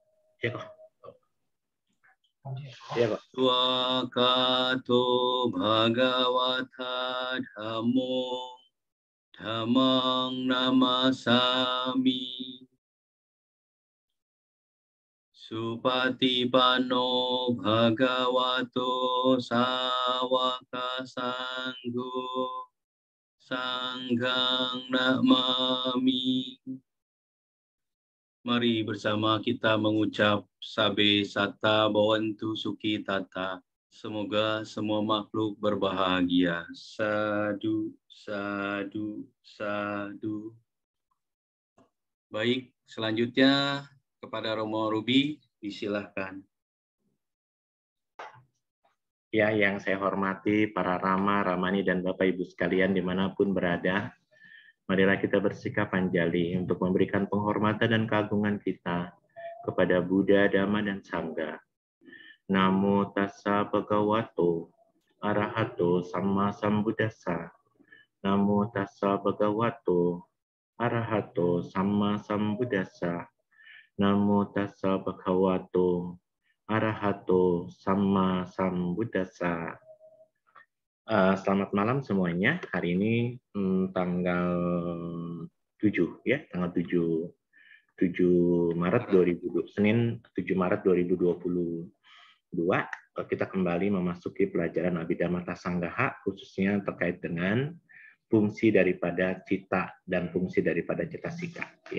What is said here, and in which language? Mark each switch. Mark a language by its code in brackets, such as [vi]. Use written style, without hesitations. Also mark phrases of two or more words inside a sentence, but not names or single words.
[pi] Swakato Bhagavata Dhammo Dhammang Namasami. Supatipanno Bhagavato Sawaka Sangho Sanghang Namami. [id] Mari bersama kita mengucap [pi] Sabe Sata Bhavantu Sukhi Tata. [id] Semoga semua makhluk berbahagia. [pi] Sadhu, sadhu, sadhu. [id] Baik, selanjutnya kepada Romo Ruby, disilahkan. Ya, yang saya hormati para Rama, Ramani, dan Bapak Ibu sekalian dimanapun berada, marilah kita bersikap anjali untuk memberikan penghormatan dan keagungan kita kepada Buddha, Dhamma, dan Sangha. [pi] Namo tassa bhagavato arahato samma sambuddhassa. Namo tassa bhagavato arahato samma sambuddhassa. Namo tassa bhagavato arahato samma sambuddhassa. [id] Selamat malam semuanya. Hari ini tanggal 7 ya, tanggal 7 Maret 2020, Senin 7 Maret 2022. kita kembali memasuki pelajaran Abhidhamma Sanggaha, khususnya terkait dengan fungsi daripada cita dan fungsi daripada cetasika.